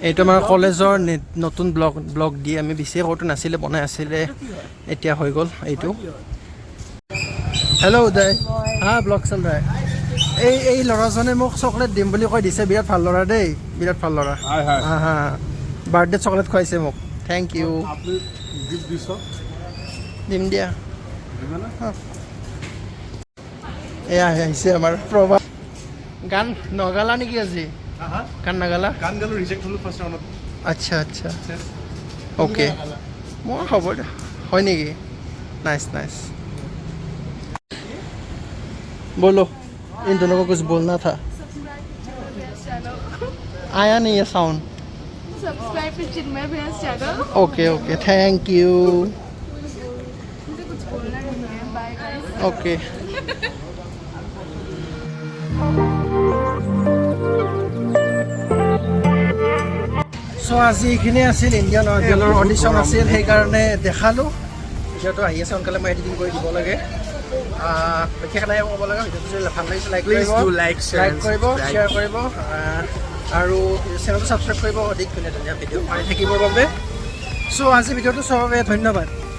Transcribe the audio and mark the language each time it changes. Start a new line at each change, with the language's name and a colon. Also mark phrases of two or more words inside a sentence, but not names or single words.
Assamese: এইটো আমাৰ কলেজৰ নতুন ব্লগ দি আমি বেছিয়ে কৰোঁতো নাছিলে বনাই আছিলে এতিয়া হৈ গ'ল এইটো হেল্ল' উদয় হা ব্লগ চল ৰাই এই ল'ৰাজনে মোক চকলেট দিম বুলি কৈ দিছে বিৰাট ভাল ল'ৰা দেই বিৰাট ভাল ল'ৰা হা হা
English: birthday chocolate
Assamese: খুৱাইছে মোক
English: thank you
Assamese: দিম দিয়া এয়া আহিছে আমাৰ প্ৰভা গান নগালা নেকি আজি গান নাগালা গান গালো ৰিজেক্ট হ'লো
English: first round
Assamese: আচ্ছা আচ্ছা অ'কে মোৰ হ'ব দে হয় নেকি
English: nice nice
Hindi: बोलो इन दोनों को कुछ बोलना था आया नहीं है साउंड
English: subscribe to चिन्मय भैया चैनल okay okay thank you
Hindi: मुझे कुछ बोलना नहीं है
English: bye guys okay so
Assamese: আজি এইখিনি আছিল ইণ্ডিয়ান আইডলৰ অডিশ্যন আছিল সেইকাৰণে দেখালোঁ ভিডিঅ'টো আহি আছে সোনকালে মই এডিটিং কৰি দিব লাগে বিশেষ নাই ক'ব লগা ভিডিঅ'টো যদি ভাল লাগিছে লাইক কৰিব শ্বেয়াৰ কৰিব আৰু চেনেলটো ছাবস্ক্ৰাইব কৰিব অধিক ধুনীয়া ধুনীয়া ভিডিঅ' পাই থাকিবৰ বাবে চ' আজি ভিডিঅ'টো চোৱাৰ বাবে ধন্যবাদ